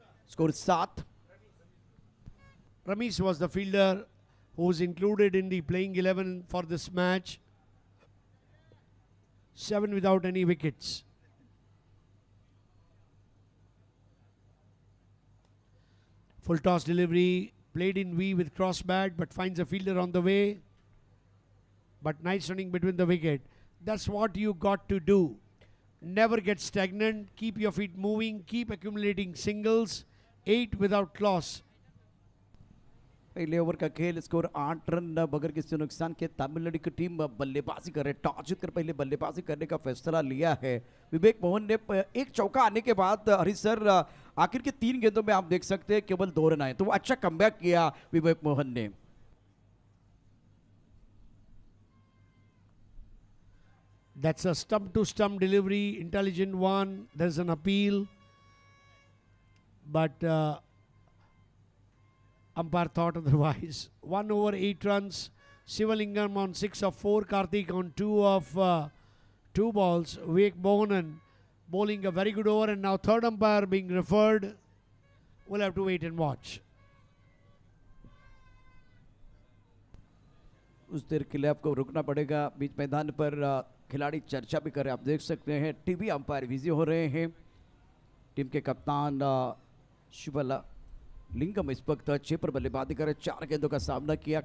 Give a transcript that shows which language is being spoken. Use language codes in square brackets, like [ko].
[hi] Score 7। [en] Ramesh was the fielder who was included in the playing 11 for this match. 7 without any wickets. Full toss delivery, played in V with cross bat, but finds a fielder on the way. But nice running between the wicket. That's what you got to do. Never get stagnant, keep your feet moving, keep accumulating singles. 8 without loss. [hi] पहले over का खेल, score 8 run बगैर किसी नुकसान के। तमिलनाडु की team बल्लेबाजी कर रहे, टॉस जीतकर पहले बल्लेबाजी करने का फैसला लिया है। विवेक मोहन ने एक चौका आने के बाद हरीश सर आखिर के 3 गेंदों में आप देख सकते हैं केवल 2 रन आए, तो वो अच्छा कमबैक किया विवेक मोहन ने। [en] That's a stump to stump delivery, intelligent one. There's an appeal, but umpire thought otherwise. 1 over 8 runs. Sivalingam on 6 of 4. Karthik on 2 of 2 balls. Vivek Mohanan bowling a very good over, and now third umpire being referred. We'll have to wait and watch. [hi] उस देर के लिए आपको रुकना पड़ेगा। बीच मैदान पर खिलाड़ी चर्चा भी कर रहे हैं, आप देख सकते हैं टीवी अंपायर बिजी हो रहे हैं। टीम के कप्तान शिवला लिंगम इस वक्त 6 पर बल्लेबाजी कर रहे, 4 गेंदों का सामना किया।